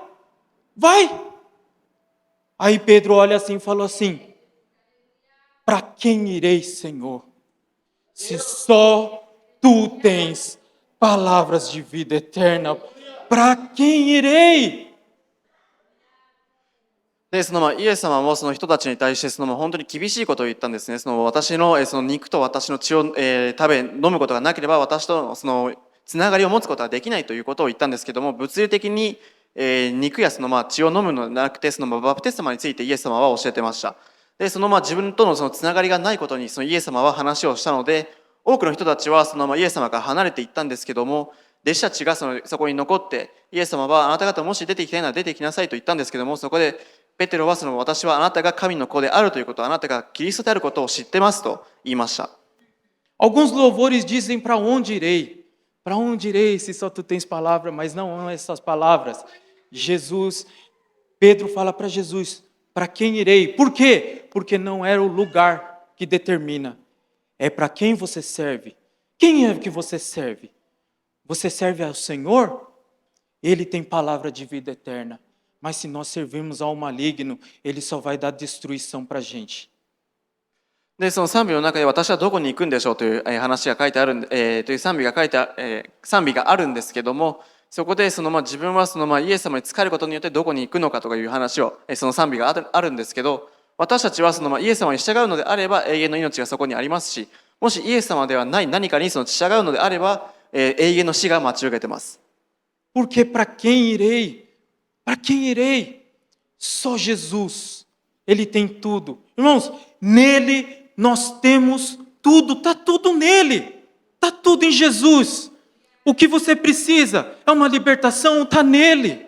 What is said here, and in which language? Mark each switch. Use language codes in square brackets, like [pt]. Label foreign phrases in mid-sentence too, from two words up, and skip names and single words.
[pt] Aí Pedro olha assim e falou assim, para quem irei, Senhor? Se só tu tens palavras de vida eterna, para quem irei? [ja] でイエス様もその人たちに対して本当に厳しいことを言ったんですね。私の肉と私の血を、食べ飲むことがなければ、私とのつながりを持つことはできないということを言ったんですけども、物理的に、肉や血を飲むのではなくて、バプテスマについてイエス様は教えてました。で自分とのつながりがないことにイエス様は話をしたので、多くの人たちはイエス様から離れていったんですけども、弟子たちがそこに残って、イエス様はあなた方もし出てきたいなら出てきなさいと言ったんですけども、そこでペテロは私はあなたが神の子であるということ、あなたがキリストであることを知ってますと言いました。 [pt] Alguns louvores dizem: para onde irei? Para onde irei se só tu tens palavra? Mas não são essas palavras. Pedro fala para Jesus: para quem irei? Por quê? Porque não era o lugar que determina. É para quem você serve. Quem é que você serve? Você serve ao Senhor? Ele tem palavra de vida eterna. Mas se nós servirmos ao maligno, ele só vai dar destruição para a gente. [ja] で、その賛美の中で私はどこに行くんでしょうという話が書いてある、という賛美が書いてあ、賛美があるんですけども、そこで自分はイエス様に仕えることによってどこに行くのかという話を、その賛美があるんですけど、私たちはイエス様に従うのであれば永遠の命がそこにありますし、もしイエス様ではない何かに従うのであれば、永遠の死が待ち受けてます。 [pt] Porque para quem irei? Para quem irei? Só Jesus. Ele tem tudo. Irmãos, nele nós temos tudo, está tudo nele, está tudo em Jesus. O que você precisa é uma libertação, está nele.